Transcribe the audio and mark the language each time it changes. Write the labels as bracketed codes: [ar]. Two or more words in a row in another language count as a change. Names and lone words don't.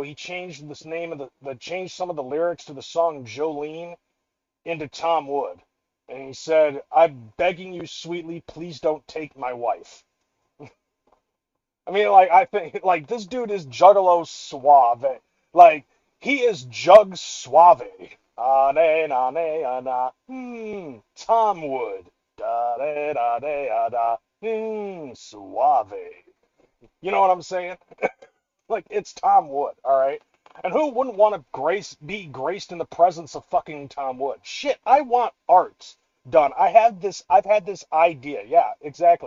[en] He changed this name of changed some of the lyrics to the song Jolene into Tom Wood, and he said, "I'm begging you sweetly, please don't take my wife." I mean, like I think like this dude is Juggalo Suave. Like he is Jug Suave. Ah na na na na. Tom Wood. Da da da da da. Suave. You know what I'm saying? Like it's Tom Wood, all right? And who wouldn't want to be graced in the presence of fucking Tom Wood? Shit, I want art done. I've had this idea. Yeah, exactly.